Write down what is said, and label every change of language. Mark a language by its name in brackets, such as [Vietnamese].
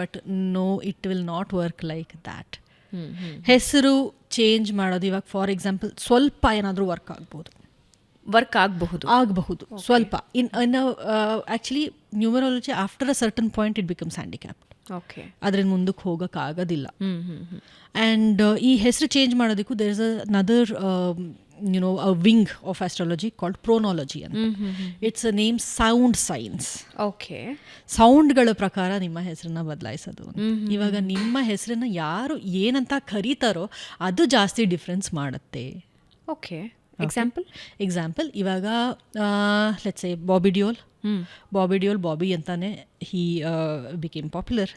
[English] But no, it will not work like that. [Kannada] ಹೆಸರು change ಮಾಡೋದು ಇವಾಗ ಫಾರ್ ಎಕ್ಸಾಂಪಲ್ ಸ್ವಲ್ಪ ಏನಾದರೂ ವರ್ಕ್ ಆಗಬಹುದು ಸ್ವಲ್ಪ. [English] Actually numerology after a certain point it becomes handicapped. Okay, [Kannada] ಅದ್ರಿಂದ ಮುಂದಕ್ಕೆ ಹೋಗೋಕ್ಕಾಗೋದಿಲ್ಲ. [English] and [Kannada] ಈ ಹೆಸರು ಚೇಂಜ್ ಮಾಡೋದಕ್ಕೂ [English] There is another a wing of astrology called chronology ಅಂತ. It's a name sound science. Okay, [Kannada] ಸೌಂಡ್ಗಳ ಪ್ರಕಾರ ನಿಮ್ಮ ಹೆಸರನ್ನ ಬದಲಾಯಿಸೋದು. ಇವಾಗ ನಿಮ್ಮ ಹೆಸರನ್ನ ಯಾರು ಏನಂತ ಕರೀತಾರೋ ಅದು ಜಾಸ್ತಿ ಡಿಫ್ರೆನ್ಸ್ ಮಾಡುತ್ತೆ. ಓಕೆ, ಎಕ್ಸಾಂಪಲ್ ಇವಾಗ [English] Let's say Bobby Deol Bobby ಅಂತಾನೆ he became popular.